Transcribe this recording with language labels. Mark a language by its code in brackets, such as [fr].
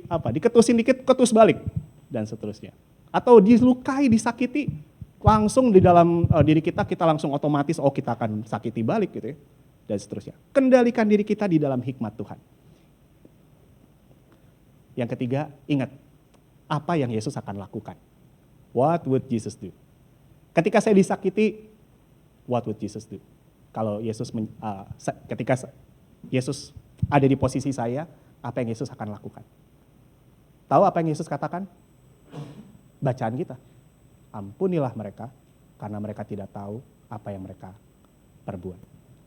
[id] Diketusin dikit, ketus balik dan seterusnya. Atau dilukai, disakiti, langsung di dalam diri kita langsung otomatis kita akan sakiti balik gitu ya, dan seterusnya. Kendalikan diri kita di dalam hikmat Tuhan. Yang ketiga, ingat apa yang Yesus akan lakukan. [en] What would Jesus do? [id] Ketika saya disakiti, [en] what would Jesus do? [id] Kalau ketika Yesus ada di posisi saya, apa yang Yesus akan lakukan? Tahu apa yang Yesus katakan? Bacaan kita. Ampunilah mereka, karena mereka tidak tahu apa yang mereka perbuat.